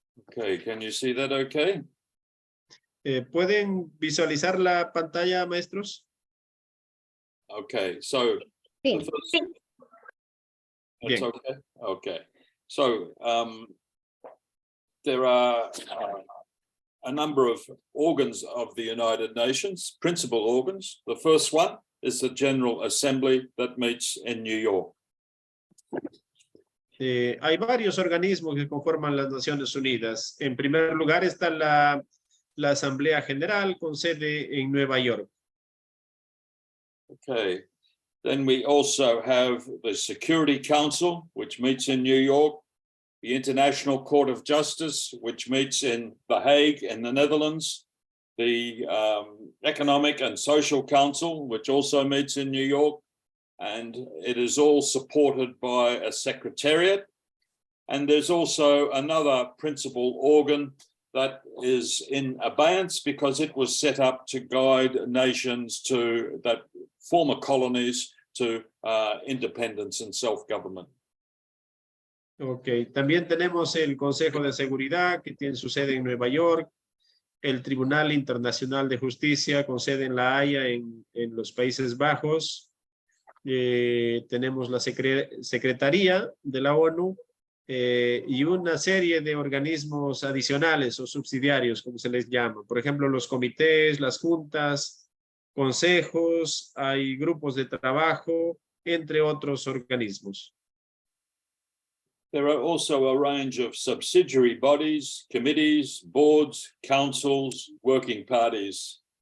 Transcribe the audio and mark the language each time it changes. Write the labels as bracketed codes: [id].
[en] Okay, can you see that okay? [es] ¿Pueden visualizar la pantalla, maestros? [en] Okay, so [es] Sí. [en] that's [es] Bien. [en] okay. Okay, so there are a number of organs of the United Nations, principal organs. The first one is the General Assembly that meets in New York. [es] Hay varios organismos que conforman las Naciones Unidas. En primer lugar está la Asamblea General con sede en Nueva York. [en] Okay, then we also have the Security Council, which meets in New York, the International Court of Justice, which meets in The Hague in the Netherlands, the Economic and Social Council, which also meets in New York, and it is all supported by a secretariat. And there's also another principal organ that is in abeyance because it was set up to guide nations that former colonies to independence and self-government. [es] Ok, también tenemos el Consejo de Seguridad que tiene su sede en Nueva York, el Tribunal Internacional de Justicia con sede en La Haya en los Países Bajos. Tenemos la Secretaría de la ONU y una serie de organismos adicionales o subsidiarios, como se les llama. Por ejemplo, los comités, las juntas, consejos, hay grupos de trabajo, entre otros organismos. [en] There are also a range of subsidiary bodies, committees, boards, councils, working parties.